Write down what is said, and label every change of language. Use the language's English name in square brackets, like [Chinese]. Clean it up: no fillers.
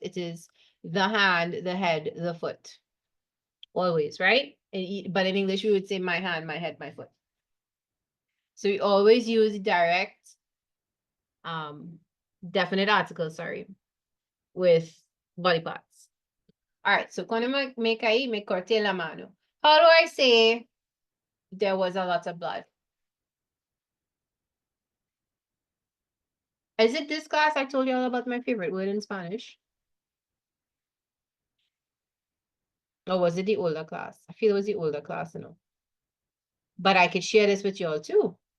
[English] It is the hand, the head, the foot. Always, right? But in English, we would say my hand, my head, my foot. So we always use direct, definite article, sorry, with body parts. All right, so [Spanish] cuando me caí, me corté la mano. [English] How do I say there was a lot of blood? Is it this class I told you all about my favorite word in Spanish? Or was it the older class? I feel it was the older class, you know. But I could share this with you all too.